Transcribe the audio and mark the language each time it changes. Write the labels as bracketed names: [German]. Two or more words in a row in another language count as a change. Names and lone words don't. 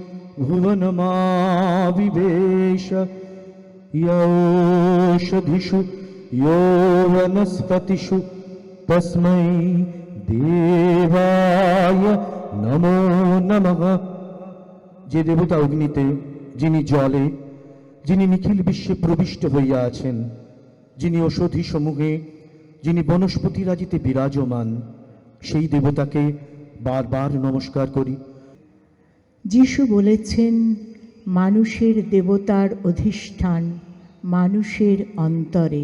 [Sanskrit] भुवनमाविवेश योषधिषु यो वनस्पतिषु तस्मै देवाय नमो नमः। [Bangla] যে দেবতা অগ্নিতে, যিনি জলে, যিনি নিখিল বিশ্বে প্রবিষ্ট হইয়া আছেন, যিনি ঔষধি সমূহে, যিনি বনস্পতি রাজিতে বিরাজমান, সেই দেবতাকে বারবার নমস্কার করি। যিশু বলেছেন, মানুষের দেবতার অধিষ্ঠান মানুষের অন্তরে।